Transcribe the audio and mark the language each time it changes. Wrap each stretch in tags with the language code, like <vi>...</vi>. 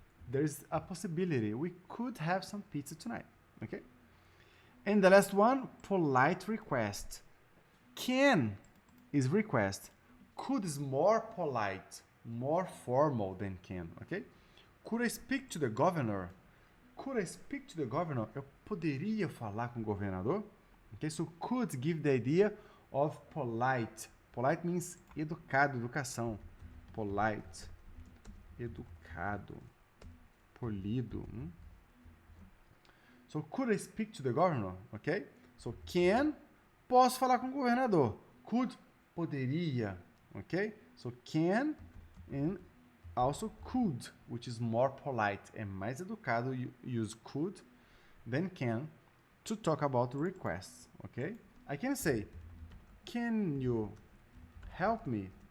<en>There's a possibility. We could have some pizza tonight. Okay. And the last one, polite request. Can is request. Could is more polite, more formal than can. Okay. Could I speak to the governor? Could I speak to the governor?</en> <pt>Eu poderia falar com o governador?</pt> <en>Okay, so could give the idea of polite. Polite means educado, educação. Polite, educado, polido. So could I speak to the governor? Okay, so can,</en> <pt>posso falar com o governador.</pt> <en>Could, poderia. Okay, so can and also could, which is more polite.</en> <pt>É mais educado</pt> <en>use could than can to talk about requests. Okay, I can say, can you help me?</en>